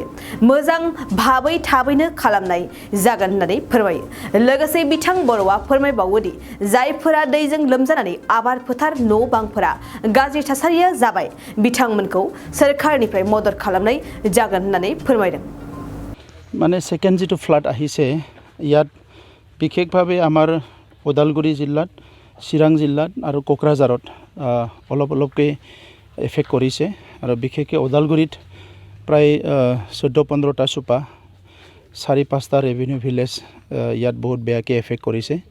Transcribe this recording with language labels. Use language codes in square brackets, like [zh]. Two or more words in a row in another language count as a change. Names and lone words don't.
[brx] मोजां भाबै थाबैनो खालामनाय जागोन होननानै फोरमायो। लोगोसे बिथां बर'आ फोरमायबावोदि जायफोरा दैजों लोमजानानै आबाद फोथार न' बांफोरा गाज्रि थासारिया जाबाय बिथांमोनखौ सोरखारनिफ्राय मदद खालामनाय जागोन होननानै फोरमायदों। माने सेकेन्ड जितु फ्लाड [as] আহিছে ইয়াত বিশেষভাৱে আমাৰ ওদালগুৰি জিলাত চিৰাং জিলাত আৰু কোকৰাঝাৰত অলপকৈ এফেক্ট কৰিছে আৰু বিশেষকৈ ওদালগুৰিত প্ৰায় 14-15টা চুপা 4-5টা [en] revenue village [as] ইয়াত বহুত বেয়াকৈ এফেক্ট কৰিছে